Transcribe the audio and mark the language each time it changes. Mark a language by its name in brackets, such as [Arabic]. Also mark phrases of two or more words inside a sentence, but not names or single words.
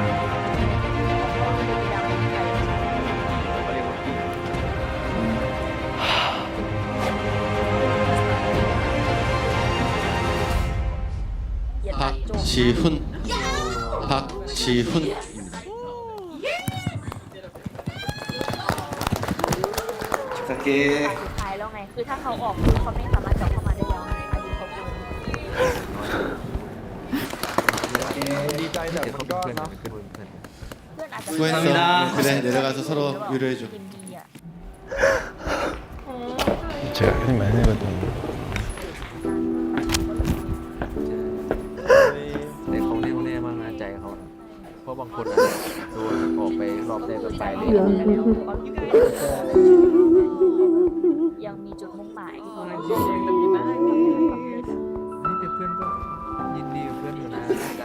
[Korean] 박지훈. 박지훈. [Thai] โอเค สุดท้ายแล้วไง คือถ้าเขาออกคือเขาไม่สามารถกลับเข้ามาได้แล้วไงอายุเขาเกิน ดีใจแต่มันก็เนาะ [Korean] 수고했어. 그래 내려가서 서로 위로해줘. [Thai] ยินดีอ่ะ [Korean] 제가 힘 많이 내거든요. [Thai] แต่เขาแน่วแน่มากนะใจเขานะเพราะบางคนอะโดนออกไปรอบแรกก็ไปเลย ยังมีจุดมุ่งหมาย นี่แต่เพื่อนก็ยินดีกับเพื่อนอยู่นะการ